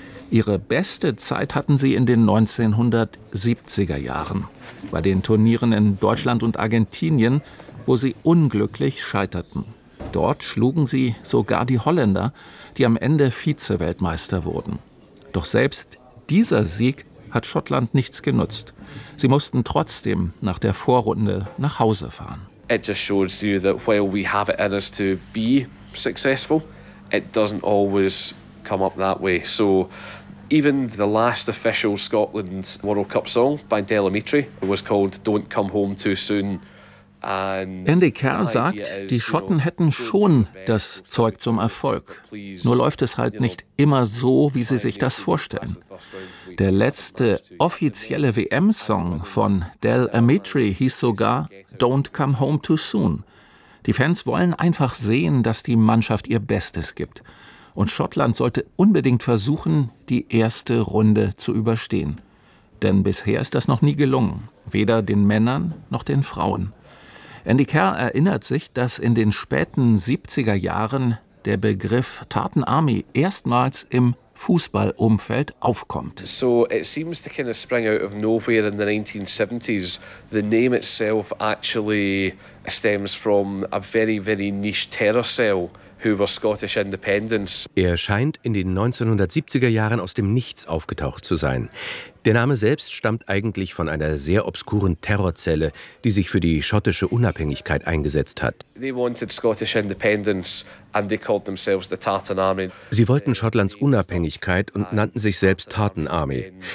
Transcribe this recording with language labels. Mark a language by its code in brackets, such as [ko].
[de] Ihre beste Zeit hatten sie in den 1970er Jahren, bei den Turnieren in Deutschland und Argentinien, wo sie unglücklich scheiterten. Dort schlugen sie sogar die Holländer, die am Ende Vize-Weltmeister wurden. Doch selbst dieser Sieg hat Schottland nichts genutzt. Sie mussten trotzdem nach der Vorrunde nach Hause fahren. [en] It just shows you that while we have it in us to be successful, it doesn't always come up that way. So even the last official Scotland World Cup song by Delamitri was called Don't Come Home Too Soon. [de] Andy Kerr sagt, die Schotten hätten schon das Zeug zum Erfolg. Nur läuft es halt nicht immer so, wie sie sich das vorstellen. Der letzte offizielle WM-Song von Del Amitri hieß sogar Don't Come Home Too Soon. Die Fans wollen einfach sehen, dass die Mannschaft ihr Bestes gibt. Und Schottland sollte unbedingt versuchen, die erste Runde zu überstehen. Denn bisher ist das noch nie gelungen, weder den Männern noch den Frauen. Andy Kerr erinnert sich, dass in den späten 70er Jahren der Begriff Tartan Army erstmals im Fußballumfeld aufkommt. [en] So it seems to kind of spring out of nowhere in the 1970s. The name itself actually stems from a very, very niche terror cell who were Scottish Independents. [de] Er scheint in den 1970er Jahren aus dem Nichts aufgetaucht zu sein. Der Name selbst stammt eigentlich von einer sehr obskuren Terrorzelle, die sich für die schottische Unabhängigkeit eingesetzt hat. Sie wollten Schottlands Unabhängigkeit und nannten sich selbst Tartan Army.